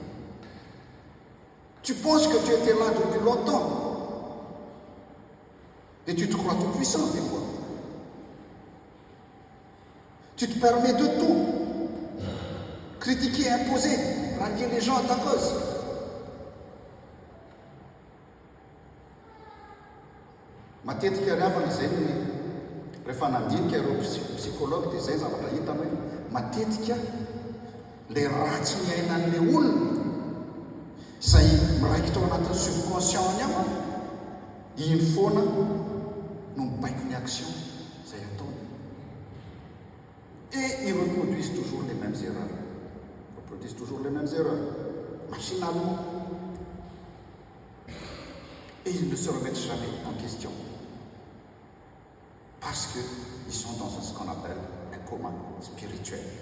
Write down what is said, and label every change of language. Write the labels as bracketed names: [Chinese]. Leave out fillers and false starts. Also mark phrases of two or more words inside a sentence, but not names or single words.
[French] Tu penses que tu étais là depuis longtemps. Et tu te crois tout puissant des fois. Tu te permets de tout. Critiquer, imposer, rallier les gens à ta cause. [Malagasy] Matetika ravana zay rehefa nandinika ireo psychologue dia zay zavatra hita hoe matetika le ratsy miainan'le olona izay miraikitra ao anatin'ny subconscient-ny ao iny foana no mibaiko ny action izay ataony. [French] Et ils reproduisent toujours les mêmes erreurs. Reproduisent toujours les mêmes erreurs, machinalement. Et ils ne se remettent jamais en question. Parce qu'ils sont dans ce qu'on appelle un coma spirituel.